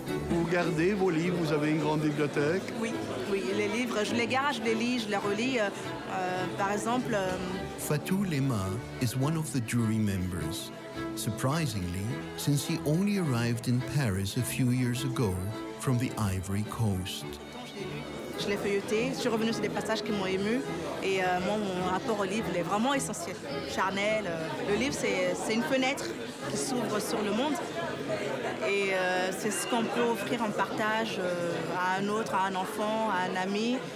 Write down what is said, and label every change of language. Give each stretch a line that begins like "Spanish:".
French: Vous gardez vos livres, vous avez une grande bibliothèque? Oui, les livres, je les garde, je les lis, je les relis. Par exemple...
English: Fatou Lema is one of the jury members. Surprisingly, since he only arrived in Paris a few years ago from the Ivory Coast.
French: Je l'ai feuilleté, je suis revenue sur des passages qui m'ont ému et moi, mon rapport au livre il est vraiment essentiel, charnel. Le livre, c'est une fenêtre qui s'ouvre sur le monde et c'est ce qu'on peut offrir en partage à un autre, à un enfant, à un ami.